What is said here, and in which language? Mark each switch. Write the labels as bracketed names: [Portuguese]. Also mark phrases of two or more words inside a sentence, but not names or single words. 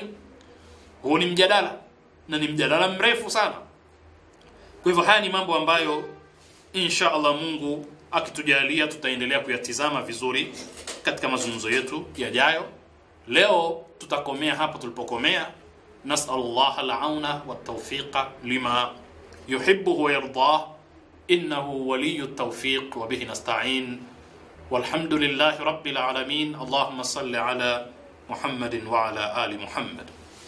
[Swahili] Huu ni mjadala, na ni mjadala mrefu sana. Kwa hivyo haya ni mambo ambayo [Arabic] إن شاء الله [Swahili] Mungu akitujalia tutaendelea kuyatizama vizuri katika mazungumzo yetu yajayo. Leo tutakomea hapa tulipokomea. [Arabic] نسأل الله العون والتوفيق لما يحب ويرضاه إنه ولي التوفيق وبه نستعين. والحمد لله رب العالمين اللهم صل على محمد وعلى آل محمد.